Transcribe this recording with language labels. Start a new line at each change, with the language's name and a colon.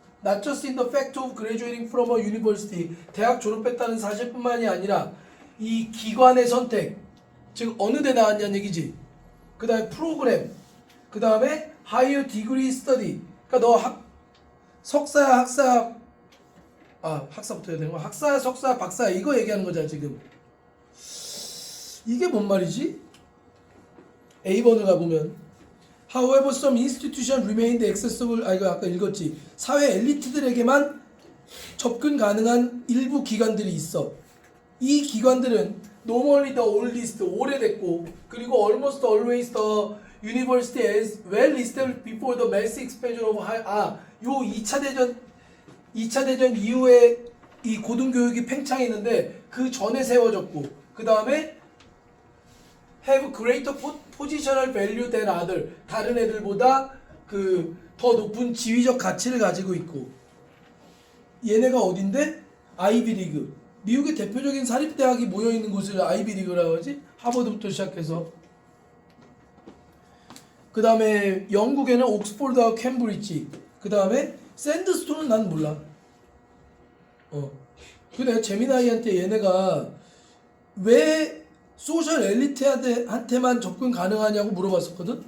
English: Not just in the fact of graduating from a university,
Korean: 대학 졸업했다는 사실뿐만이 아니라 이 기관의 선택, 즉 어느 데 나왔냐는 얘기지. 그 다음에 프로그램, 그 다음에
English: higher degree study.
Korean: 그러니까 너 석사야 학사, 학사부터 해야 되는 거야. 학사야 석사 박사야 이거 얘기하는 거잖아 지금. 이게 뭔 말이지? A번을 가보면
English: However, some institutions remained accessible.
Korean: 이거 아까 읽었지. 사회 엘리트들에게만 접근 가능한 일부 기관들이 있어. 이 기관들은
English: normally the oldest,
Korean: 오래됐고, 그리고
English: almost always the university as well established before the mass expansion of
Korean: 요 2차 대전 이후에 이 고등교육이 팽창했는데 그 전에 세워졌고 그 다음에
English: have greater positional value than other
Korean: 다른 애들보다 그 더 높은 지위적 가치를 가지고 있고 얘네가 어딘데? 아이비리그 미국의 대표적인 사립대학이 모여있는 곳을 아이비리그라고 하지 하버드부터 시작해서 그 다음에 영국에는 옥스포드하고 캠브리지 그 다음에 샌드스톤은 난 몰라 근데 재미나이한테 얘네가 왜 소셜 엘리트한테만 접근 가능하냐고 물어봤었거든.